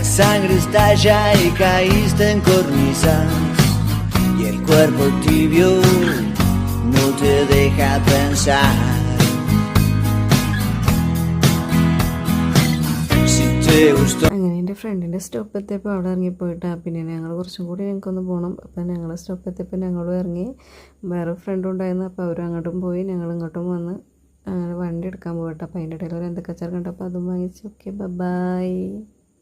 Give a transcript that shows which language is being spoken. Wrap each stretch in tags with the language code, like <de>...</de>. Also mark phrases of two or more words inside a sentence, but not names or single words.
<es>sangre estalla y caíste en cornisas y el cuerpo tibio no te deja pensar. Si te gustó.</es> <ml>അങ്ങനെ എൻ്റെ ഫ്രണ്ടിൻ്റെ സ്റ്റോപ്പ് എത്തിയപ്പോൾ അവിടെ ഇറങ്ങിപ്പോയിട്ടാ. പിന്നെ ഞങ്ങൾ കുറച്ചും കൂടി ഞങ്ങൾക്കൊന്ന് പോകണം. അപ്പം ഞങ്ങൾ സ്റ്റോപ്പ് എത്തിയപ്പോൾ ഞങ്ങളും ഇറങ്ങി. വേറെ ഫ്രണ്ടും ഉണ്ടായിരുന്നു. അപ്പോൾ അവരും അങ്ങോട്ടും പോയി, ഞങ്ങൾ ഇങ്ങോട്ടും വന്ന് അങ്ങനെ വണ്ടി എടുക്കാൻ പോകട്ടെ. അപ്പോൾ അതിൻ്റെ ഇടയിൽ ഒരു എന്തൊക്കെ ചേർക്കണ്ട. അപ്പോൾ അതും വാങ്ങിച്ചു.</ml> <en>okay, bye.</en>